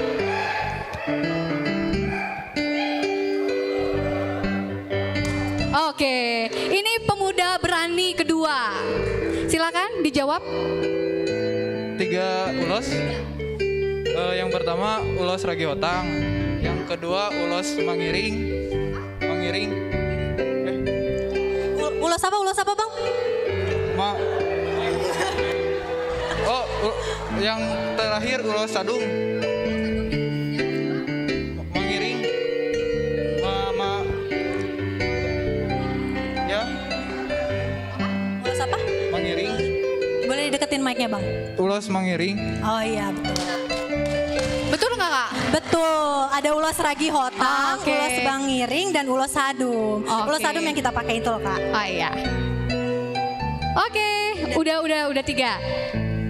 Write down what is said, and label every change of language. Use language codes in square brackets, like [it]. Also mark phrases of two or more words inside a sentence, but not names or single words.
[id] Oke, ini pemuda berani kedua. Silakan dijawab. 3 ulos. Yang pertama ulos ragi hotang, yang kedua ulos mangiring. Ulos apa Bang? Yang terakhir ulos sadung. Mangiring. Ya. Ulos apa? Mangiring. Boleh dideketin mic-nya Bang? Ulos mangiring. Oh iya betul. Betul nggak Kak? Betul, ada ulos ragi hotang, Oke. ulos bangiring, dan ulos sadum. Oke. Ulos sadum yang kita pakai itu loh Kak. Oh iya. Oke, udah 3.